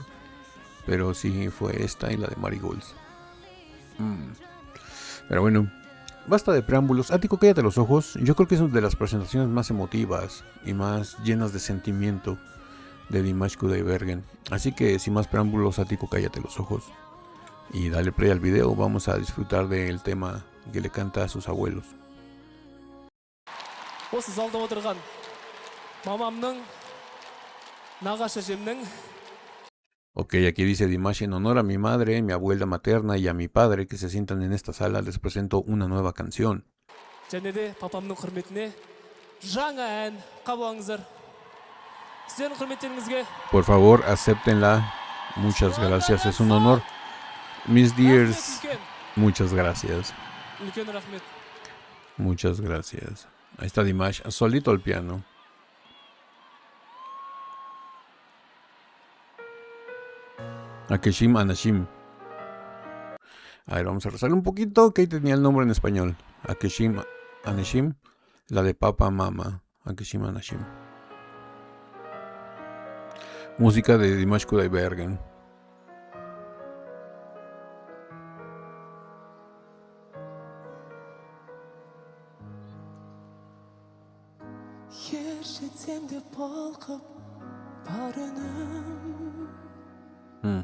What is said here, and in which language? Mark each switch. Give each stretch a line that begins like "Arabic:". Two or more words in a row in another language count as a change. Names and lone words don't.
Spanish: Pero sí fue esta y la de Marigolds. Pero bueno, basta de preámbulos. Ático, cállate los ojos. Yo creo que es una de las presentaciones más emotivas y más llenas de sentimiento de Dimash Kudaibergen. Así que sin más preámbulos, Ático, cállate los ojos. Y dale play al video. Vamos a disfrutar del tema que le canta a sus abuelos.
Kazakh: Осы залда отырған мамамның, нағашы әжемнің.
Spanish: Ok, aquí dice Dimash: en honor a mi madre, mi abuela materna y a mi padre que se sientan en esta sala, les presento una nueva canción.
Kazakh: Және де папамның құрметіне жаңа ән қабылдаңыздар. Сіздердің құрметтеріңізге.
Spanish: Por favor, acéptenla. Muchas gracias, es un honor.
English: Mis dears,
Spanish: muchas gracias.
Kazakh: Үлкен рахмет.
Spanish: Muchas gracias. Ahí está Dimash, solito al piano. Akeshim Anashim. A ver, vamos a rezarle un poquito, que ahí tenía el nombre en español. Akeshim Anashim, la de Papa Mama. Akeshim Anashim. Música de Dimash Kudaibergen.
Kazakh: Ер жетсем де балқып бар үнім.